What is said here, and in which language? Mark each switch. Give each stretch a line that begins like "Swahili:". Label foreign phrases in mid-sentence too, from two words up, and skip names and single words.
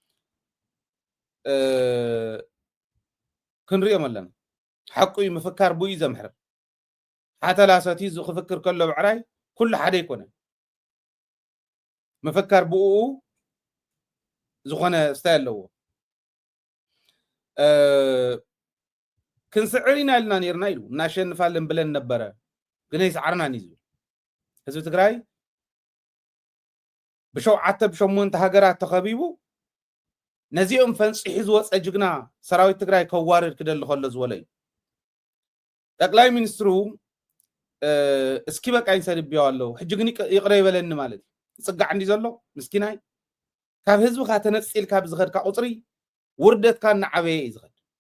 Tigrinya: ክንሪኦም ኣለና ሓቂ ምፍካር ብኡ ዘምሕር ሓተላ ሰቲ ክፍክር ከሎ ብዕራይ ኩሉ ሓደ ይኮነ ምፍካር ብኡ ዝኾነ ስታይ ኣለዎ ክንስዕር ኢና ኢልና ነርና ኢሉ
Amharic: እናሸንፋለን ብለን ነበረ
Tigrinya: ግን ይስዓርናን እዩ ዝብል ህዝቢ ትግራይ ብሸውዓተ ብሸሞንተ ሃገራት ተኸቢቡ ነዚኦም ፈንፂሑ ዝወፀ ጅግና ሰራዊት ትግራይ ከዋርድ ክደሊ ከሎ ዝበለ እዩ ጠቅላይ ሚኒስትሩ
Amharic: እስኪ በቃኝ
Tigrinya: ሰድብዮ ኣለዉ ሕጂ ግን ይቕረ ይበለኒ ማለት እዩ ፅጋዕ እንዲ ዘሎ ምስኪናይ ካብ ህዝብካ ተነፂልካ ብዝኸድካ ቁፅሪ ውርደትካ እናዓበየ እዩ ዝኸድ